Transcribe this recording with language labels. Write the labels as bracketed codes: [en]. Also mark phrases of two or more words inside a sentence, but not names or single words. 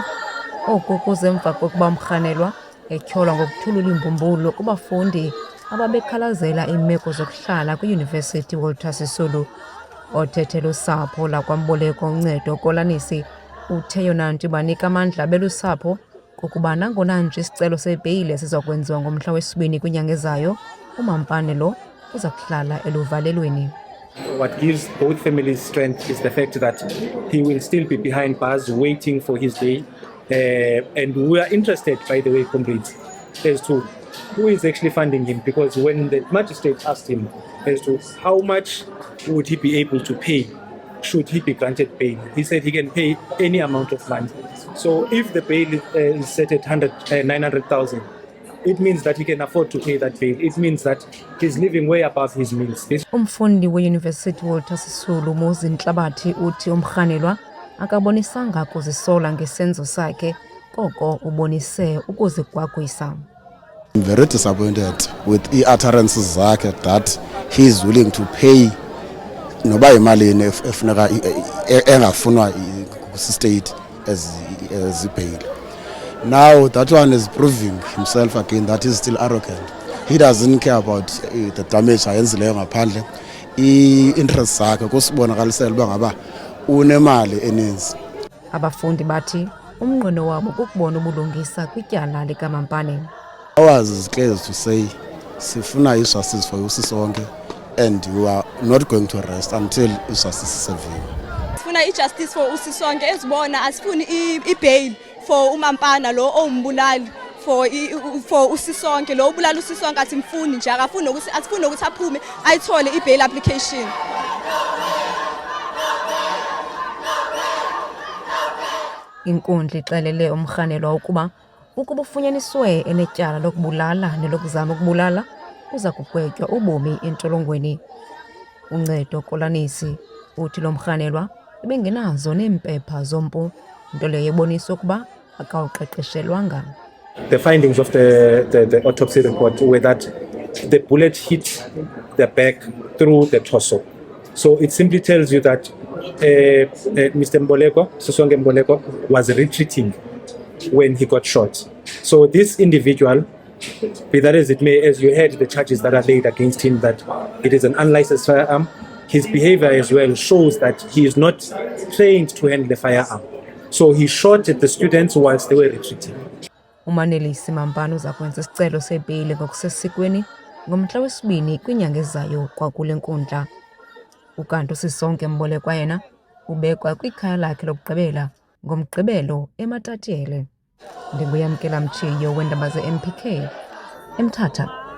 [xh] Oku kuze emva kokuba umrhanelwa etyholwa ngokuthulula imbumbulu kubafundi ababekhalazela iimeko zokuhlala kwiYunivesithi Walter Sisulu. Othethela usapho lakwaMbolekwa uncedo Kolanisi uthe yona nto ibanika amandla belusapho kokuba nangona nje isicelo sebheyile siza kwenziwa ngomhla wesibini kwinyanga ezayo, uMampane lo uza kuhlala eluvalelweni. [en] What gives both families strength is the fact that he will still be behind bars waiting for his day. And we are interested, by the way, comrades, as to who is actually funding him, because when the magistrate asked him as to how much would he be able to pay should he be granted bail, he said he can pay any amount of money. So if the bail is set at 900,000, it means that he can afford to pay that bail. It means that he's living way above his means. [xh] Umfundi weYunivesithi Walter Sisulu Muzi Nhlabathi uthi umrhanelwa akabonisanga kuzisola ngesenzo sakhe, koko ubonise ukuzigwagwisa. [en] I'm very disappointed with the utterances zakhe that he is willing to pay [xh] noba imalini efuneka engafunwa [en] state as a bail. Now that one is proving himself again that he's still arrogant. He doesn't care about the damage [xh] ayenzileyo ngaphandle. I-interest zakhe kusibonakalisela uba ngaba unemali eninzi. Abafundi bathi umnqweno wabo kukubona ubulungisa kwityala likaMampane. [en] Ours is clear to say sifuna justice for uSisonke and we are not going to rest until justice is serving. [xh] Sifuna [en] justice for [xh] uSisonke ezibona asifuni i-bail for uMampane lo ombulali for uSisonke lo ubulala uSisonke asimfuni nje akafuni ukuthi asifuni ukuthi aphume ayithole i-bail application. Inkundla ixelele umrhanelwa ukuba ufunyaniswe enetyala lokubulala nelokuzama ukubulala uza kugwetywa ubomi entolongweni. Uncedo Kolanisi uthi lo mrhanelwa ebengenazo neempepha zompu, nto leyo ebonisa ukuba akawuqeqeshelwanga. [en] The findings of the autopsy report were that the bullet hit the back through the torso. So it simply tells you that Mr. Sisonke Mboleko, was retreating when he got shot. So this individual, be that as it may, as you heard the charges that are laid against him, that it is an unlicensed firearm, his behavior as well shows that he is not trained to handle the firearm. So he shot at the students whilst they were retreating. [xh] uManelisi Mampane uza kwenza isicelo sebheyili ngokusesikweni ngomhla wesibini kwinyanga ezayo kwakule nkundla. Ukanti uSisonke Mbolekwa yena ubekwa kwikhaya lakhe lokugqibela ngoMgqibelo eMatatiele. Ndinguyamkela Mtshiyo weendaba ze-MPK eMthatha.